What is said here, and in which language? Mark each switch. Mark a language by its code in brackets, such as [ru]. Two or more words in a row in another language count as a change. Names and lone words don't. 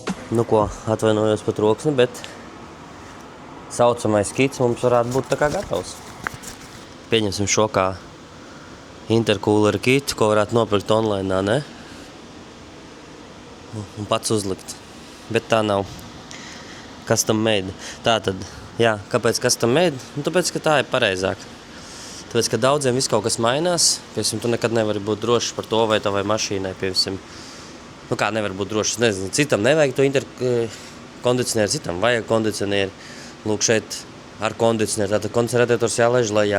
[lv] Nu ko, atvainojos par troksni, bet saucamais kits mums varētu būt tā kā gatavs. Pieņemsim šo kā [en] intercooler kitu, [lv] ko varētu nopirkt online, ne? Un pats uzlikt. Bet tā nav [en] custom made. [lv] Tātad, jā, kāpēc [en] custom made? [lv] Nu, tāpēc, ka tā ir pareizāk. Tāpēc, ka daudziem viss kaut kas mainās. Piemēram, tu nekad nevari būt drošs par to, vai tavai mašīnai, piemēram, nu kā nevar būt drošs, es nezinu, citam nevajag to interkondicionieri, citam vajag kondicionieri. Lūk, šeit ar kondicionieru, tātad kondicionērators jālaiž lejā.